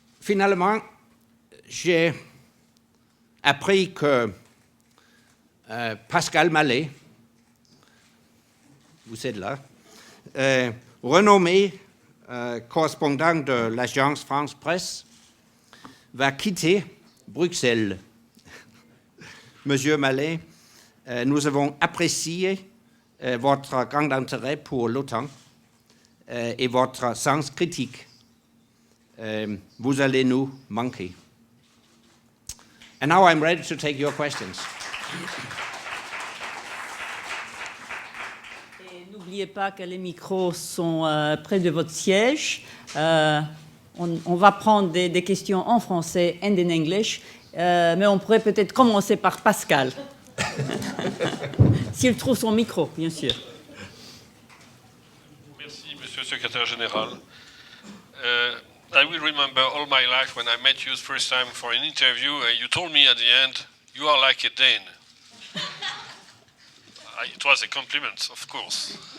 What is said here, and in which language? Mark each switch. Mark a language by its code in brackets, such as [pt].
[fr] finalement, j'ai appris que Pascal Mallet, vous êtes là, renommé correspondant de l'agence France Presse, va quitter Bruxelles. Monsieur Mallet, nous avons apprécié votre grand intérêt pour l'OTAN et votre sens critique. Vous allez nous manquer. [en] And now I'm ready to take your questions. [fr] N'oubliez pas que les micros sont près de votre siège. On va prendre des questions en français [en] and in English, [fr] mais on pourrait peut-être commencer par Pascal. S'il trouve son micro, bien sûr. Merci, Monsieur le Secrétaire Général. [en] I will remember all my life when I met you the first time for an interview, you told me at the end, you are like a Dane. It was a compliment, of course.